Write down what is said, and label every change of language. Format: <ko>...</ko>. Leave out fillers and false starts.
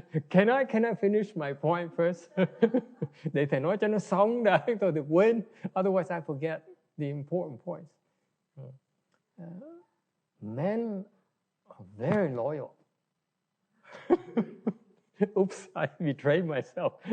<en>Can I finish my point first?</en> <vi>Để thầy nói cho nó xong đã, tôi được quên.</vi> <en>Otherwise I forget the important points. Men are very loyal. Oops, I betrayed myself.</en>